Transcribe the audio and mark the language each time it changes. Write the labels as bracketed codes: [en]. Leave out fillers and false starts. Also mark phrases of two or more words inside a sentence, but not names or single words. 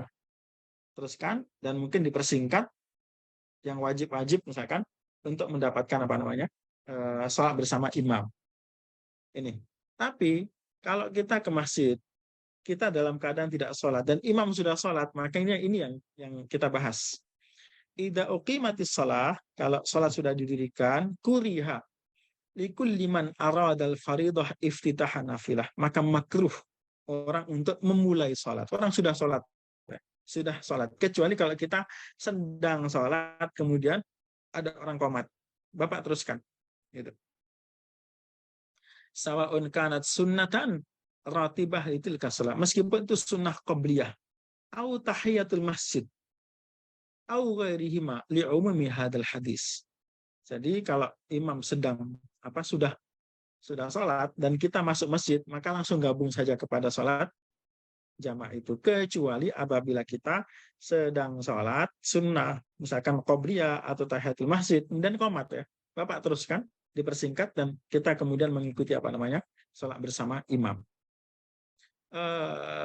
[id] Teruskan dan mungkin dipersingkat yang wajib-wajib misalkan untuk mendapatkan apa namanya sholat bersama imam. Ini. Tapi kalau kita ke masjid, kita dalam keadaan tidak sholat dan imam sudah sholat, makanya ini yang kita bahas. [ar] إذا أقيمت الصلاة, [id] kalau sholat sudah didirikan, [ar] كره لكل من أراد الفريضة افتتاح نافلة, [id] maka makruh orang untuk memulai sholat. Orang sudah sholat, kecuali kalau kita sedang sholat kemudian ada orang qomat, Bapak teruskan. Gitu. [ar] سواء كانت سنة راتبة تلك الصلاة, [id] meskipun itu sunnah qabliyah [ar] أو تحية المسجد أو غيرهما لعموم هذا الحديث. [id] Jadi kalau imam sedang sudah sholat dan kita masuk masjid, maka langsung gabung saja kepada sholat jamaah itu, kecuali apabila kita sedang sholat sunnah, misalkan qabliyah atau tahiyatul masjid dan qomat ya, Bapak teruskan, dipersingkat dan kita kemudian mengikuti sholat bersama imam.